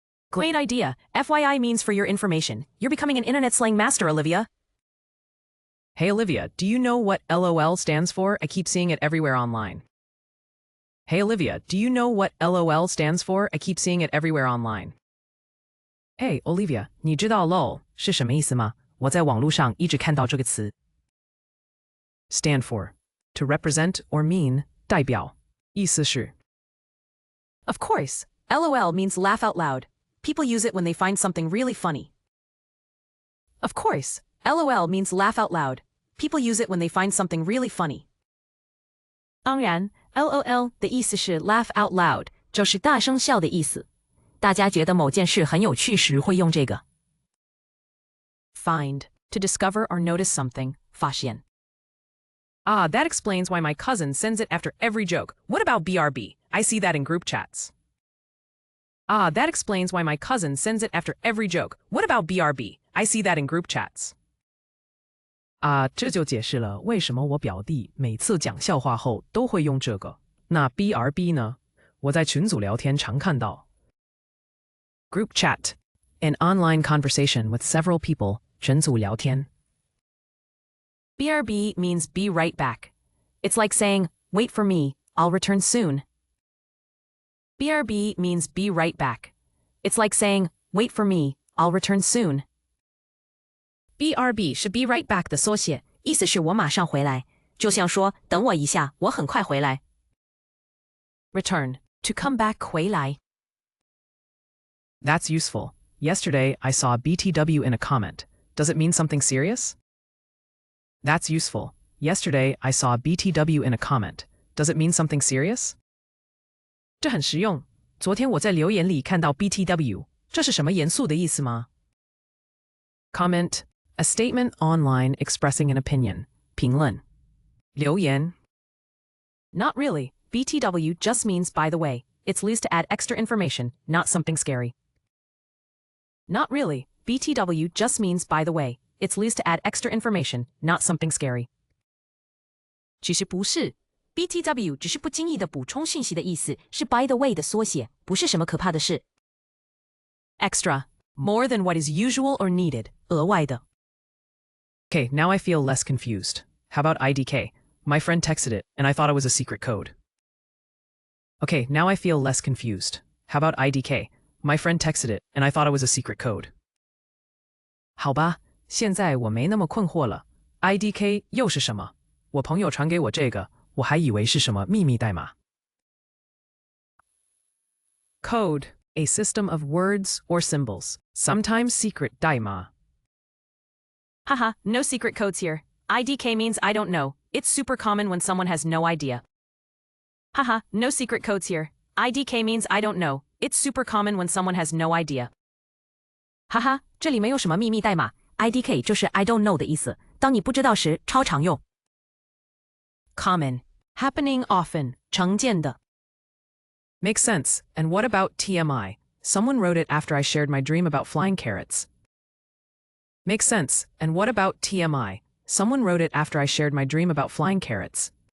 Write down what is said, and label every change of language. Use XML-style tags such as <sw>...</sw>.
<en>Great idea. FYI means for your information. You're becoming an internet slang master, Olivia. Hey Olivia, do you know what LOL stands for? I keep seeing it everywhere online. Hey Olivia, do you know what LOL stands for? I keep seeing it everywhere online.</en> <zh>Hey Olivia, 你知道 LOL 是什么意思吗？我在网络上一直看到这个词。</zh> <en>Stand for. To represent or mean, 代表。</en> <zh>意思是。</zh> <en>Of course. LOL means laugh out loud. People use it when they find something really funny. Of course. LOL means laugh out loud. People use it when they find something really funny.</en> <zh>当然 LOL 的意思是</zh> <en>laugh out loud，</en> <zh>就是大声笑的意思。大家觉得某件事很有趣时会用这个。</zh> <en>Find. To discover or notice something. 发现。 Ah, that explains why my cousin sends it after every joke. What about BRB? I see that in group chats. Ah, that explains why my cousin sends it after every joke. What about BRB? I see that in group chats.</en> <zh>啊，这就解释了为什么我表弟每次讲笑话后都会用这个。那 BRB 呢？我在群组聊天常看到。</zh> <en>Group chat. An online conversation with several people.</en> <zh>群组聊天。</zh> <en>BRB means be right back. It's like saying, wait for me, I'll return soon. BRB means be right back. It's like saying, wait for me, I'll return soon.</en> <zh>BRB 是</zh> <en>be right back</en> <zh>的缩写，意思是我马上回来，就像说等我一下，我很快回来。</zh> <en>Return. To come back 回来。 That's useful. Yesterday, I saw BTW in a comment. Does it mean something serious? That's useful. Yesterday, I saw BTW in a comment. Does it mean something serious?</en> <zh>这很实用。昨天我在留言里看到 BTW， 这是什么严肃的意思吗？</zh> <en>Comment. A statement online expressing an opinion.</en> <zh>评论。留言。</zh> <en>Not really. BTW just means by the way. It's used to add extra information, not something scary. Not really. BTW just means by the way. It's used to add extra information, not something scary.</en> <zh>其实不是。 BTW 只是不经意的补充讯息的意思，是</zh> <en>by the way</en> <zh>的缩写，不是什么可怕的事。</zh> <en>Extra. More than what is usual or needed.</en> <zh>额外的。</zh> <en>Okay, now I feel less confused. How about IDK? My friend texted it, and I thought it was a secret code. Okay, now I feel less confused. How about IDK? My friend texted it, and I thought it was a secret code.</en> <zh>好吧，现在我没那么困惑了。IDK 又是什么？我朋友传给我这个，我还以为是什么秘密代码。</zh> <en>Code. A system of words or symbols, sometimes secret 代码。 Haha, no secret codes here. IDK means I don't know. It's super common when someone has no idea. Haha, no secret codes here. IDK means I don't know. It's super common when someone has no idea.</en> <zh>哈哈，这里没有什么秘密代码 ，IDK 就是</zh> <en>I don't know</en> <zh>的意思。当你不知道时，超常用。</zh> <en>Common, happening often,</en> <zh>常见的。</zh> <en>Makes sense. And what about TMI? Someone wrote it after I shared my dream about flying carrots. Makes sense. And what about TMI? Someone wrote it after I shared my dream about flying carrots.</en>